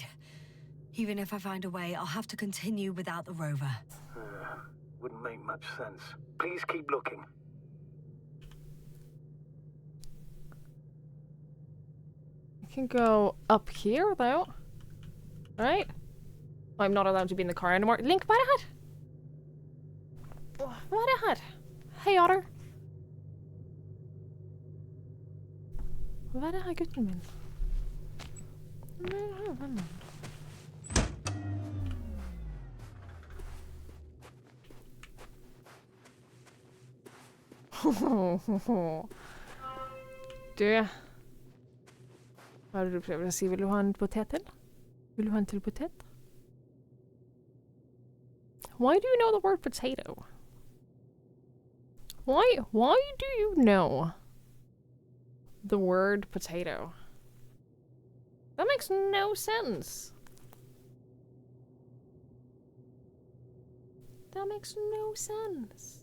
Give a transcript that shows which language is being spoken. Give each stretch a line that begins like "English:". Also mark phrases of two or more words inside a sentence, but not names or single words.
English: Even if I find a way, I'll have to continue without the rover. Wouldn't make much sense. Please keep looking. I can go up here, though. Right? I'm not allowed to be in the car anymore. Link,
Norwegian: vær her! Vær her! Hei, Otter. Vær her, gutten min. Vær her, vennen. Du. Hva er det du prøver å si? Vil du ha en potet til? Vil du ha en til potet?
English: Why do you know the word potato? Why do you know the word potato? That makes no sense. That makes no sense.